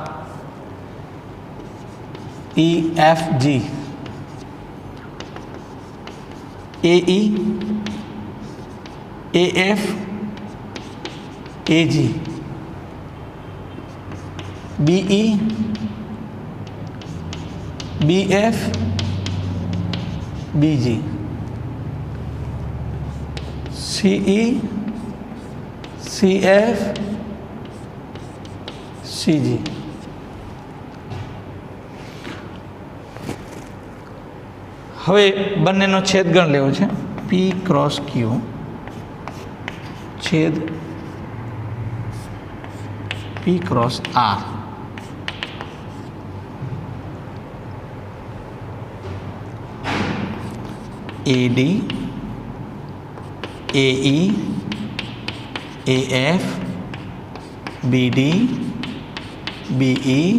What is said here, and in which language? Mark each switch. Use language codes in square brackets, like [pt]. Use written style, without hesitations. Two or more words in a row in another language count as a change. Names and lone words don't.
[en] E, F, G, AE, AF, AG, BE, BF, BG, CE, CF, CG. [gu] હવે બંનેનો છેદગણ લેવો છે. P ક્રોસ Q છેદ P ક્રોસ R. [en] AD, AE, AF, BD, BE,